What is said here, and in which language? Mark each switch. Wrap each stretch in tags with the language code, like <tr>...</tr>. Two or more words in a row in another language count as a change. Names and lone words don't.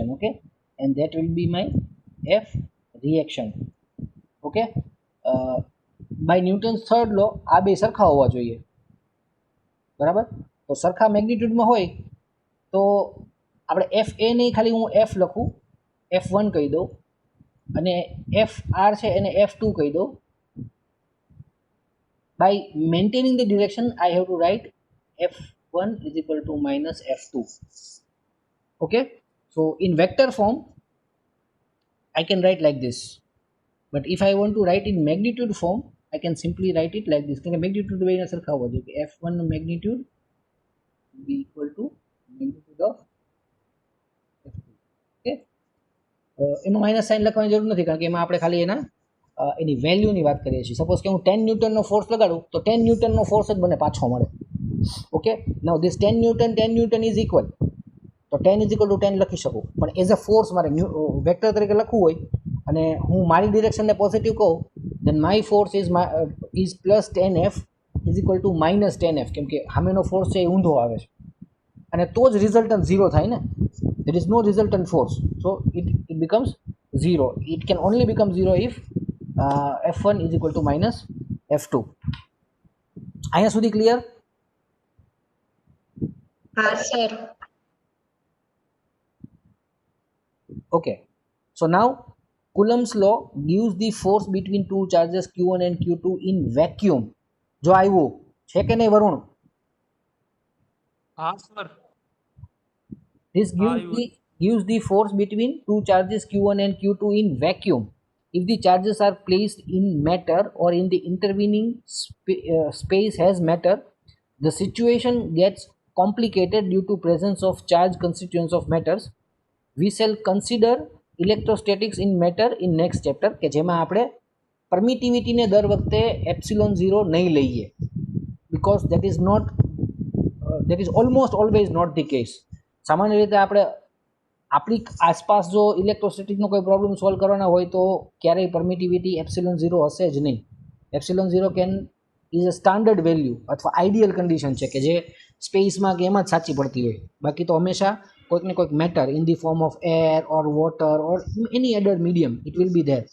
<en>Okay, and that will be my F reaction.</en> <gu>Okay,</gu> <en>by Newton's third law</en> <gu>આ બે સરખા હોવા જોઈએ, બરાબર? તો સરખા મેગ્નિટ્યુડમાં હોય તો આપણે FA નહીં ખાલી હું F લખું, F1 કહી દઉં, અને FR છે એને F2 કહી દઉં.</gu> <en>by maintaining the direction I have to write F1 is equal to minus F2. Okay, so in vector form I can write like this, but if I want to write in magnitude form I can simply write it like this.</en> <gu>magnitude બે સરખા હોવા જોઈએ,</gu> <en>F1 magnitude be equal to magnitude of F2.</en> <gu>Okay, એમાં</gu> <en>minus sign</en> <gu>લખવાની જરૂર નથી, કારણ કે એમાં આપણે ખાલી એની વેલ્યુની વાત કરીએ છીએ. સપોઝ કે હું 10 ન્યૂટનનો ફોર્સ લગાડું તો 10 ન્યૂટનનો ફોર્સ જ મને પાછો મળે.</gu> <en>Okay, now this 10 newton is equal, તો 10 is equal to 10</en> <gu>લખી શકું. પણ</gu> <en>as a force</en> <gu>મારે વેક્ટર તરીકે લખવું હોય અને હું મારી ડિરેક્શનને પોઝિટિવ કહું,</gu> <en>then my force is plus 10F is equal to minus 10F,</en> <gu>કેમ કે સામેનો ફોર્સ છે એ ઊંધો આવે છે અને તો જ</gu> <en>resultant zero</en> <gu>થાય ને.</gu> <en>there is no resultant force, so it becomes zero. It can only become zero if F1 is equal to minus F2.</en> <gu>અહીંયા સુધી ક્લિયર? હા સર.</gu> <en>Okay, so now Coulomb's law gives the force between two charges Q1 and Q2 in vacuum.</en> <gu>જો આવ્યું છે કે નહીં વરુણ? હા સર.</gu> <en>This gives the force between two charges Q1 and Q2 in vacuum. If the charges are placed in matter or in the intervening space has matter, the situation gets complicated due to presence of charge constituents of matters. We shall consider electrostatics in matter in next chapter,</en> <gu>કે જેમાં આપણે પરમિટિવિટીને દર વખતે એપ્સિલોન 0 નહીં લઈએ,</gu> <en>because that is almost always not the case.</en> <gu>સામાન્ય રીતે આપણે આપણી આસપાસ જો ઇલેક્ટ્રોસ્ટેટિકનો કોઈ પ્રોબ્લેમ સોલ્વ કરવાના હોય તો ક્યારેય પરમિટિવિટી એપ્સિલોન 0 હશે જ નહીં.</gu> <en>epsilon 0 is a standard value</en> <gu>અથવા</gu> <en>ideal condition</en> <gu>છે કે જે સ્પેસમાં કે એમાં જ સાચી પડતી હોય. બાકી તો હંમેશા કોઈક ને કોઈક</gu> <en>matter in the form of air or water or any other medium it will be there.</en>